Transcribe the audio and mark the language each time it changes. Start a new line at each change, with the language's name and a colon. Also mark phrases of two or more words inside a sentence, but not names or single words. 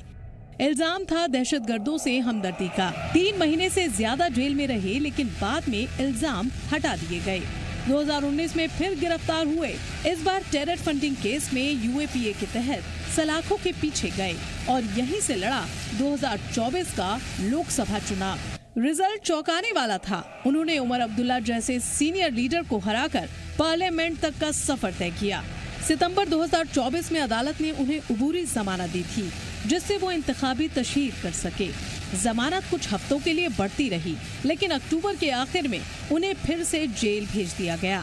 Urdu: الزام تھا دہشت گردوں سے ہمدردی کا. 3 مہینے سے زیادہ جیل میں رہے لیکن بعد میں الزام ہٹا دیے گئے. 2019 میں پھر گرفتار ہوئے. اس بار
English: terror funding
Urdu: کیس میں UAPA کے تحت سلاخوں کے پیچھے گئے اور یہیں سے لڑا 2024 کا لوک سبھا چناو. رزلٹ چونکانے والا تھا. انہوں نے عمر عبداللہ جیسے
English: senior leader
Urdu: کو ہرا کر پارلیمنٹ تک کا سفر طے کیا. ستمبر 2024 میں عدالت نے انہیں عبوری ضمانت دی تھی جس سے وہ انتخابی تشہیر کر سکے. ضمانت کچھ ہفتوں کے لیے بڑھتی رہی لیکن اکتوبر کے آخر میں انہیں پھر سے جیل بھیج دیا گیا.